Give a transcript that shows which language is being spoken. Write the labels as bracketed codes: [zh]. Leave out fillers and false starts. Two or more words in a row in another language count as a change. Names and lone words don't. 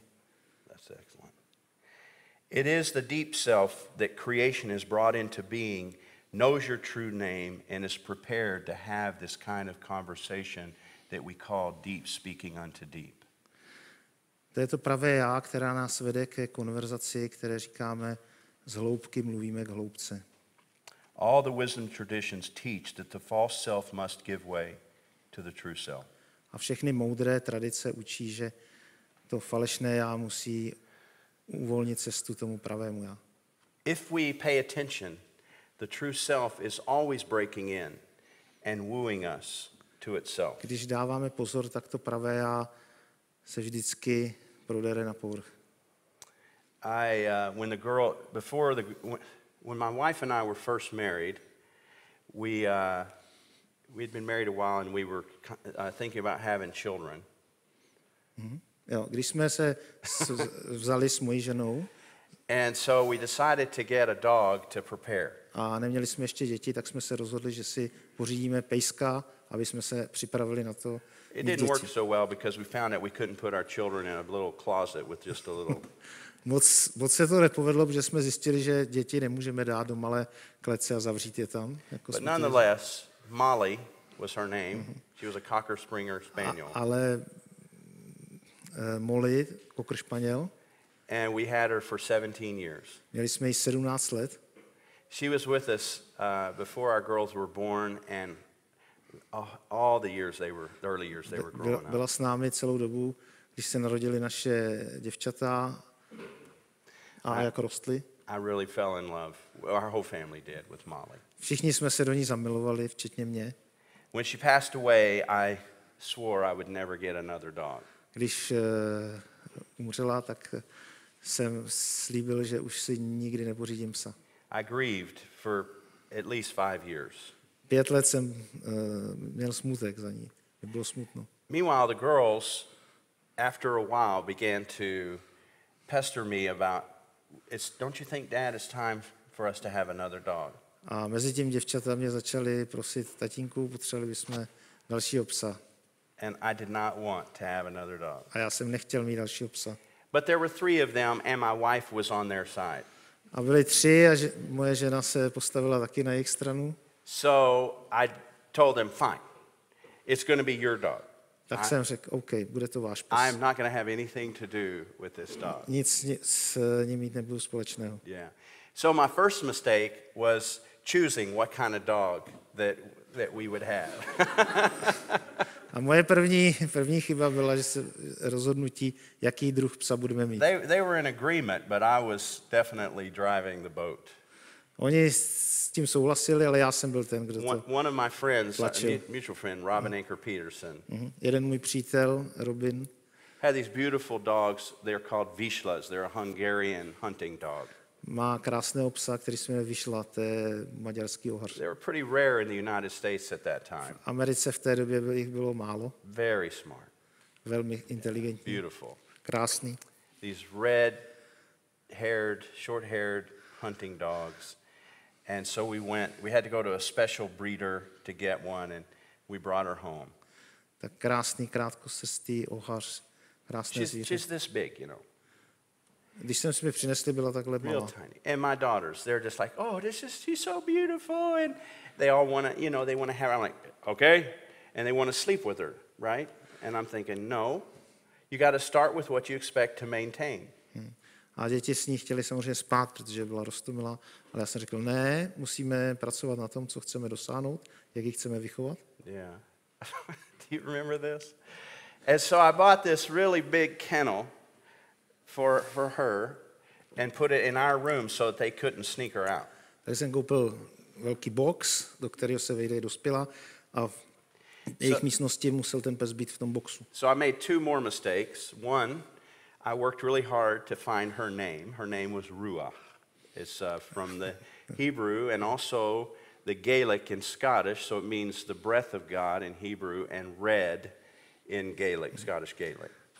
[en] That's excellent. It is the deep self that creation is brought into being, knows your true name, and is prepared to have this kind of conversation that we call deep speaking unto deep. [cs] To je to pravé já, která nás vede ke konverzaci, které říkáme, z hloubky mluvíme k hloubce. [en] All the wisdom traditions teach that the false self must give way to the true self. [cs] A všechny moudré tradice učí, že to falešné já musí uvolnit cestu tomu pravému já. [en] If we pay attention, the true self is always breaking in and wooing us to itself. [cs] Když dáváme pozor, tak to pravé já se vždycky prodere na povrch. [en] When my wife and I were first married, we'd been married a while and we were thinking about having children. [cs] Jo, když jsme se vzali s mojí ženou, [en] and so we decided to get a dog to prepare. [cs] A neměli jsme ještě děti, tak jsme se rozhodli, že si pořídíme pejska, aby jsme se připravili na to. [en] It didn't work so well because we found that we couldn't put our children in a little closet with just a little. [cs] Moc se to nepovedlo, protože jsme zjistili, že děti nemůžeme dát do malé klece a zavřít je tam. Jako [en] But nonetheless, Molly was her name. She was a Cocker Springer Spaniel. [cs] Ale Molly, Cocker Spaniel. [en] And we had her for 17 years. [cs] Měli jsme ji 17 let. [en] She was with us before our girls were born, and all the early years they were growing up. [cs] Byla s námi celou dobu, když se narodili naše děvčata a jak rostly. [en] I really fell in love. Our whole family did with Molly. [cs] Všichni jsme se do ní zamilovali, včetně mě. [en] When she passed away, I swore I would never get another dog. [cs] Když umřela, tak jsem slíbil, že už si nikdy nepořídím psa. [en] I grieved for at least 5 years. [cs] 5 let jsem měl smutek za ní. Mě bylo smutno. [en] Meanwhile, the girls, after a while, began to pester me about, don't you think, Dad, it's time for us to have another dog? [cs] A mezi tím děvčata mě začaly prosit, tatínku, potřebovali bychom dalšího psa. [en] And I did not want to have another dog. [cs] A já jsem nechtěl mít dalšího psa. [en] But there were 3 of them, and my wife was on their side. [cs] A byli 3 a moje žena se postavila taky na jejich stranu. [en] So I told them, fine, it's going to be your dog. [cs] Tak jsem řekl, OK, bude to váš pes. [en] I'm not going to have anything to do with this dog. [cs] Nic s ním mít nebudu společného. [en] Yeah. So my first mistake was choosing what kind of dog that we would have. [cs] A moje první chyba byla, že se rozhodnutí, jaký druh psa budeme mít. [en] They were in agreement, but I was definitely driving the boat. [cs] Oni s tím souhlasili, ale já jsem byl ten, kdo to [en] One of my friends, [cs] tlačil. [en] mutual friend, Robin Anker Peterson, [cs] Jeden můj přítel, Robin, [en] had these beautiful dogs. They're called Vizslas. They're a Hungarian hunting dog. [cs] má krásného psa, který se jmenuje Vyšla, to je maďarský ohař. [en] They were pretty rare in the United States at that time. [cs] V Americe v té době jich bylo málo. [en] Very smart. [cs] Velmi inteligentní. [en] Beautiful. [cs] Krásný. [en] These red-haired, short-haired hunting dogs. And so we had to go to a special breeder to get one, and we brought her home. [cs] Tak krásný, krátkosrstý ohař, krásné zvíře. [en] She's this big, you know. [cs] Když jsme si mi přinesli, byla takhle [en] Real [cs] malá. [en] tiny. And my daughters, they're just like, oh, she's so beautiful. And they all want to, they want to have her. I'm like, okay. And they want to sleep with her, right? And I'm thinking, no, you got to start with what you expect to maintain. [cs] A děti s ní chtěli samozřejmě spát, protože byla roztomilá, ale já jsem řekl, ne, musíme pracovat na tom, co chceme dosáhnout, jak ji chceme vychovat. [en] Yeah. Do you remember this? And so I bought this really big kennel for her and put it in our room so that they couldn't sneak her out. [cs] Takže jsem koupil velký box, do kterého se vejde dospělá, a v jejich místnosti musel ten pes být v tom boxu. [en] So I made 2 more mistakes. One, I worked really hard to find her name. Her name was Ruach. It's from the Hebrew and also the Gaelic in Scottish, so it means the breath of God in Hebrew and red in Gaelic, Scottish Gaelic.